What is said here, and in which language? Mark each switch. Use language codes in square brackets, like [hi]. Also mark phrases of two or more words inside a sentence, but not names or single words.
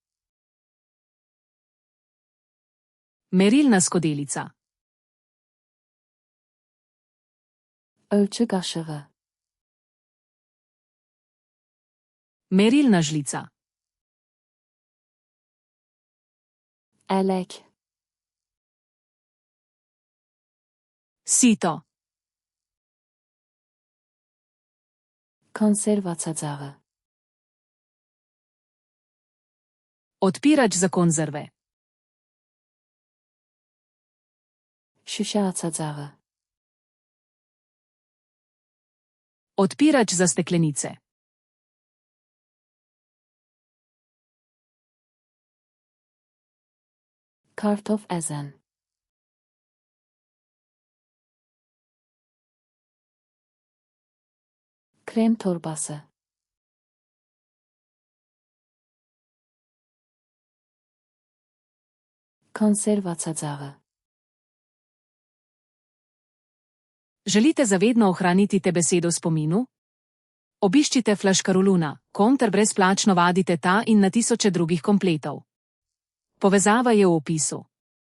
[sl] Merilna skodelica. [az] Ölçü qaşığı. [sl] Merilna žlica. [az] Ələk. [sl] Sito. [az] Konserv açacağı. [sl] Odpirač za konzerve. [az] Şüşə açacağı. [sl] Odpirač za steklenice. [az] Kartof ezen. Krem torbası. Konserv açacağı. [sl] Želite zavedno ohraniti te besedo v spominu? Obiščite Flaškaroluna, ter brezplačno vadite ta in na tisoče drugih kompletov. Povezava je v opisu.